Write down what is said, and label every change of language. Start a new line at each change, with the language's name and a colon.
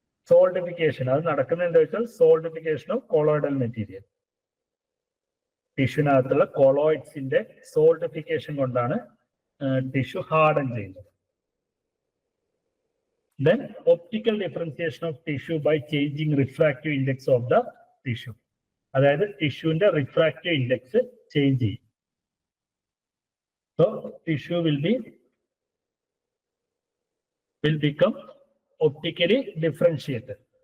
English: solidification
Malayalam: അത് നടക്കുന്നത് എന്താ വെച്ചാൽ
English: Solidification of colloidal material.
Malayalam: ടിഷ്യൂവിനകത്തുള്ള കൊളോയിഡ്സിന്റെ solidification കൊണ്ടാണ് ടിഷ്യൂ ഹാർഡൻ ചെയ്യുന്നത്.
English: Then optical differentiation of tissue by changing refractive index of the tissue.
Malayalam: അതായത് ടിഷ്യൂവിന്റെ റിഫ്രാക്റ്റീവ് ഇൻഡെക്സ് ചേഞ്ച് ചെയ്യും.
English: So tissue will become optically differentiated.